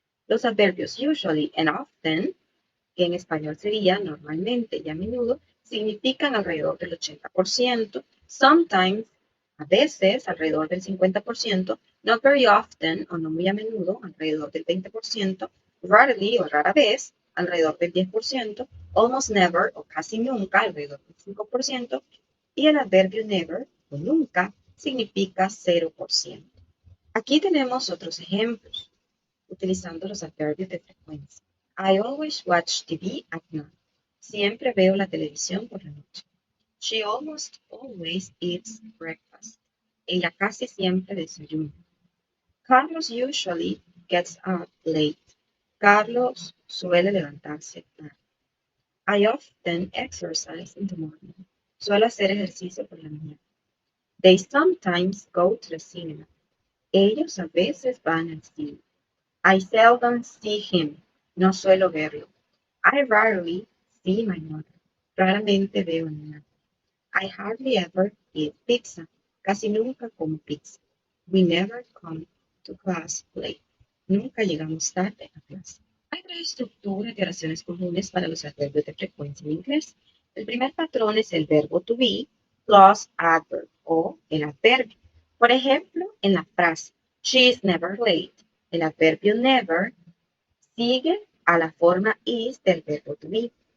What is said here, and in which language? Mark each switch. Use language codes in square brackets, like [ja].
[es] Los adverbios [en] usually and often, [es] que en español sería normalmente y a menudo, significan alrededor del 80%, sometimes, a veces, alrededor del 50%, [en] not very often [es] o no muy a menudo, alrededor del 20%, rarely o rara vez, alrededor del 10%, [en] almost never [es] o casi nunca, alrededor del 5%, y el adverbio never o nunca significa 0%. Aquí tenemos otros ejemplos utilizando los adverbios de frecuencia. [en] I always watch TV at night. [es] Siempre veo la televisión por la noche. [en] She almost always eats breakfast. [es] Ella casi siempre desayuna. [en] Carlos usually gets up late. [es] Carlos suele levantarse tarde. [en] I often exercise in the morning. [es] Suelo hacer ejercicio por la mañana. [en] They sometimes go to the cinema. [es] Ellos a veces van al cine. [en] I seldom see him. [es] No suelo verlo. [en] I rarely see my mother. [es] Raramente veo a mi madre. [en] I hardly ever eat pizza. [es] Casi nunca como pizza. [en] We never come to class late. [es] Nunca llegamos tarde a clase. Hay tres estructuras de oraciones comunes para los adverbios de frecuencia en inglés. El primer patrón es el verbo to be plus adverb o el adverbio. Por ejemplo, en la frase [en] she is never late, [es] el adverbio never sigue a la forma is del verbo to be.